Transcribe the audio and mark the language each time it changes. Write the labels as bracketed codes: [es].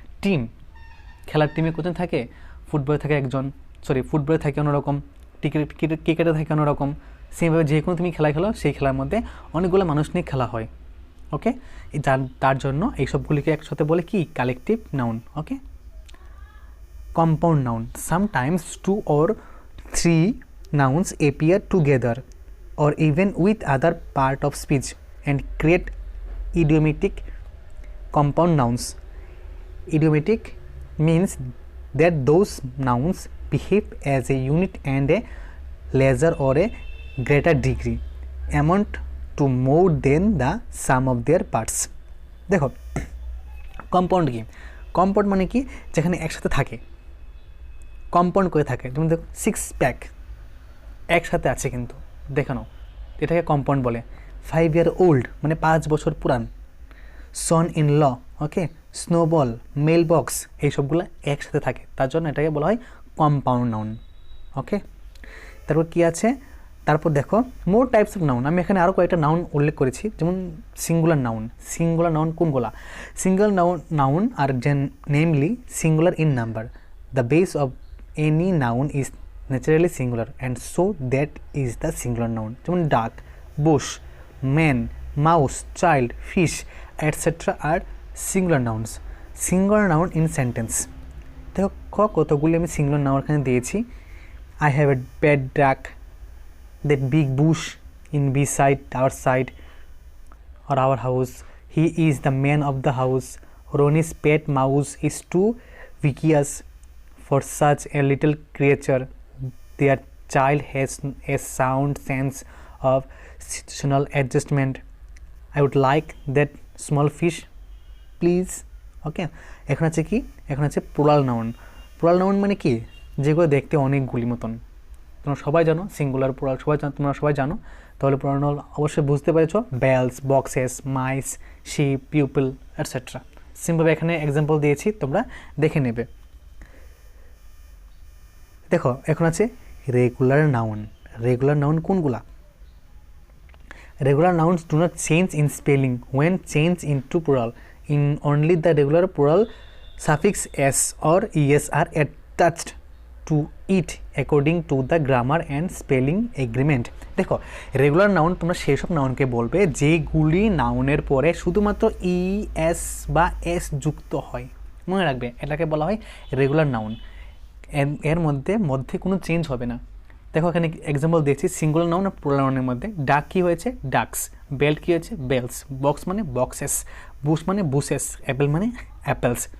[bn] Team, খেলার টিমে কজন থাকে, ফুটবলে থাকে একজন, ফুটবলে থাকে অন্যরকম, ক্রিকেটে থাকে অন্যরকম। সেমভাবে যে কোনো তুমি খেলা খেলো, সেই খেলার মধ্যে অনেকগুলো মানুষ নিয়ে খেলা হয়। ওকে, তার জন্য এইসবগুলিকে একসাথে বলে কি collective noun. Okay, compound noun. [en] Sometimes 2 or 3 nouns appear together or even with other part of speech and create idiomatic compound nouns. Idiomatic means that those nouns behave as a unit and a lesser or a greater degree amount to more than the sum of their parts. [bn] দেখো compound কি, compound মানে কি যেখানে একসাথে থাকে, compound করে থাকে। যেমন দেখো 6 প্যাক একসাথে আছে কিন্তু দেখে নাও, এটাকে কম্পাউন্ড বলে। [en] 5 year old [bn] মানে 5 বছর পুরান। Son in law, okay, snowball, mail box, এইসবগুলো একসাথে থাকে, তার জন্য এটাকে বলা হয় কম্পাউন্ড নাউন। ওকে, তারপর কি আছে, তারপর দেখো [en] More types of noun. [bn] আমি এখানে আরও কয়েকটা নাউন উল্লেখ করেছি, যেমন সিঙ্গুলার নাউন। সিঙ্গুলার নাউন কোনগুলা, [en] Single noun আর namely singular in number. The base of any noun is naturally singular and so that is the singular noun. যেমন duck, bush, man, mouse, child, fish etcetera আর singular nouns. Singular noun in sentence. [bn] দেখো কতগুলি আমি singular noun এখানে দিয়েছি। [en] I have a pet duck, that big bush in beside our side or our house. He is the man of the house. Ronnie's pet mouse is too vicious for such a little creature. Their child has a sound sense of situational adjustment. I would like that small fish, please. [bn] ওকে, এখন আছে কি, এখন আছে plural noun. Plural noun মানে কি, যেগুলো দেখতে অনেকগুলি মতন। তোমরা সবাই জানো সিঙ্গুলার প্লুরাল, তোমরা সবাই জানো, তাহলে প্লুরাল নাউন অবশ্যই বুঝতে পেরেছো। [en] Bells, boxes, mice, sheep, people etcetera. [bn] সিম্পলভাবে এখানে এক্সাম্পল দিয়েছি, তোমরা দেখে নেবে। দেখো এখন আছে রেগুলার নাউন। রেগুলার নাউন কোনগুলা, [en] regular nouns do not change in spelling when changed into plural. In only the regular plural suffix s or es are attached to it according to the grammar and spelling agreement. [bn] দেখো regular noun তোমরা সেই সব নাউনকে বলবে যেগুলি নাউনের পরে শুধুমাত্র E S বা এস যুক্ত হয়। মনে রাখবে এটাকে বলা হয় রেগুলার নাউন। এর মধ্যে কোনো চেঞ্জ হবে না। দেখো এখানে এক্সাম্পল দিয়েছি সিঙ্গুলার নাউন আর প্লুরাল নাউনের মধ্যে। ডাক কি হয়েছে ডাকস, বেল্ট কি হয়েছে বেলস, বক্স মানে বক্সেস, বুশ মানে বুসেস, অ্যাপেল মানে অ্যাপেলস।